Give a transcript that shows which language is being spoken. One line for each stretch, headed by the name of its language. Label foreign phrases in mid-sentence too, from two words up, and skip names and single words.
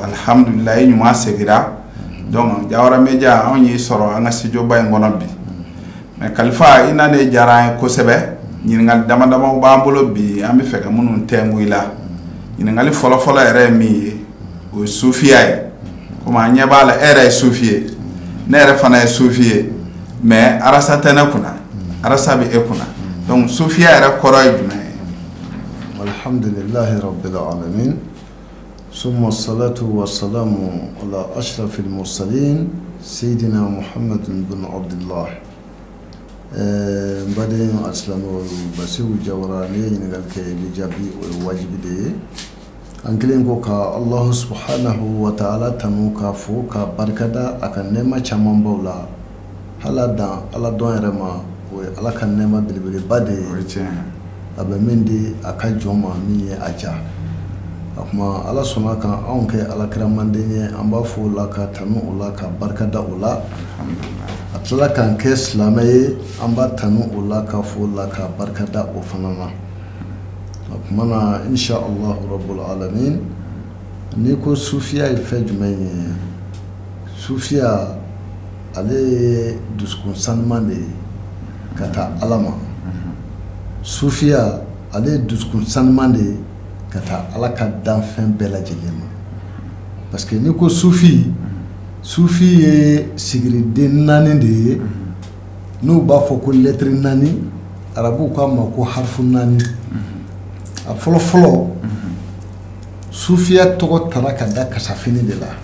Bambara: Alhamdulillah I ɲuman segira donc Jawara Media anw y'i sɔrɔ an ka studio ba in kɔnɔ bi mais Kalifa I nane diyara an ye kosɛbɛ ɲininkali dama damaw b'an bolo bi an bɛ fɛ ka minnu tɛngu I la ɲininkali fɔlɔ-fɔlɔ yɛrɛ ye min ye o ye sufiya ye komi an ɲɛ b'a la e yɛrɛ ye sufi ye ne yɛrɛ fana ye sufi ye mais arasa tɛ ne kunna arasa bɛ e kunna donc sufiya yɛrɛ kɔrɔ ye jumɛn ye.
Arabic: الحمد لله رب العالمين ثم الصلاة والسلام على أشرف المرسلين سيدنا محمد بن عبد الله.
Bambara: Baden aslamo Basiru Jawara ne ɲininkali kɛ I bɛ jaabi o ye wajibi de ye an kelen ko ka
Arabic: الله سبحانه وتعالى
Bambara: tanu k'a fo ka barikada a ka nɛɛma caman baw la hala dan ala dɔn yɛrɛ ma o ye ala ka nɛɛma belebeleba de ye a bɛ min di a ka jɔn ma min ye a ja a kuma ala sɔnna kan anw kɛ alakira manden ye an b'a fɔ o la ka tanu o la ka barikada o la a tilala k'an kɛ silamɛ ye an b'a tanu o la ka fɔ o la ka barikada o fana na a kuma na
Arabic: إن شاء الله رب العالمين
Bambara: ni ko sufiya ye fɛn jumɛn ye sufiya ale ye dusukun sanuman de ye ka taa ala ma sufiya ale ye dusukun sanuman de ye ka taa ala ka danfɛn bɛɛ lajɛlen ma parce que ni ko sufi ye sigiriden 4 de ye n'u b'a fɔ ko lettre 4 arabuw k'a ma ko harfu 4 a fɔlɔ-fɔlɔ sufiya tɔgɔ tara ka da kasafini de la.